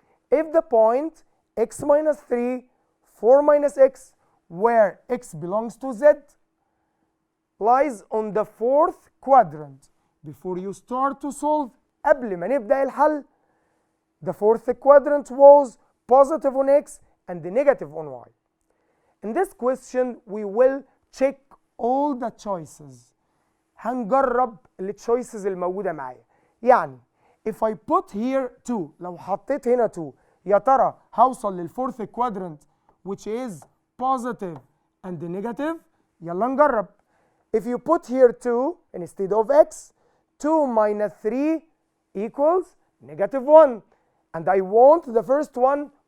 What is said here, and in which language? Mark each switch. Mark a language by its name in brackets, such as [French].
[English] If the point x minus 3, 4 minus x, where x belongs to z, lies on the fourth quadrant. Before you start to solve, [Arabic] قبل ما نبدأ الحل, [English] the fourth quadrant was positive on x and the negative on y. In this question, we will check all the choices. [Arabic] هنجرب التشويسز الموجودة معايا. [English] يعني if I put here 2, [Arabic] لو حطيت هنا 2, يا ترى هوصل للفورث [English] quadrant which is positive and the negative. [Arabic] يلا نجرب. [English] If you put here 2 instead of x, 2 minus 3 equals negative 1. And I want the first one